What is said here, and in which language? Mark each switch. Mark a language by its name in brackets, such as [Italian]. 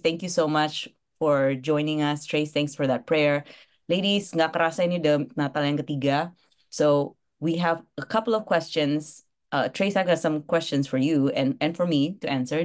[English] Thank you so much for joining us. Trace, thanks for that prayer. [Indonesian] Ladies, nggak kerasa ini udah Natal yang ketiga. [English] So we have a couple of questions. Trace, I got some questions for you and for me to answer.